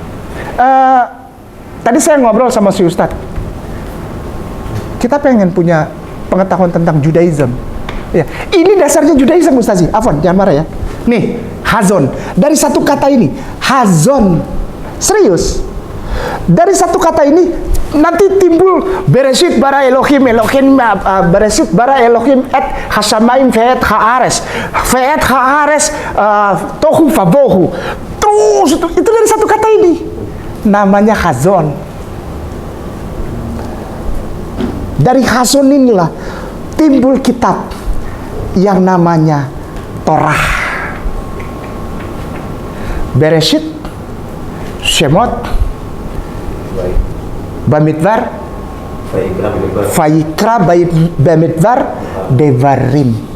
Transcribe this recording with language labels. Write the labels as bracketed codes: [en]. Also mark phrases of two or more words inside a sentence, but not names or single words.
[id] Tadi saya ngobrol sama si Ustadz. Kita pengen punya pengetahuan tentang Judaism. Ya, ini dasarnya Judaism Ustaz. Afwan, jangan marah ya. Nih, Hazon. Dari satu kata ini, Hazon. Serius. Dari satu kata ini nanti timbul [he] בראשית ברא אלהים בראשית ברא אלהים את השמים ואת הארץ תהו ובהו. [id] Terus itu dari satu kata ini. Namanya Hazon. Dari Hazon inilah timbul kitab yang namanya Torah. Bereshit, Shemot, Bamidbar, Vayikra, Bamidbar, Devarim.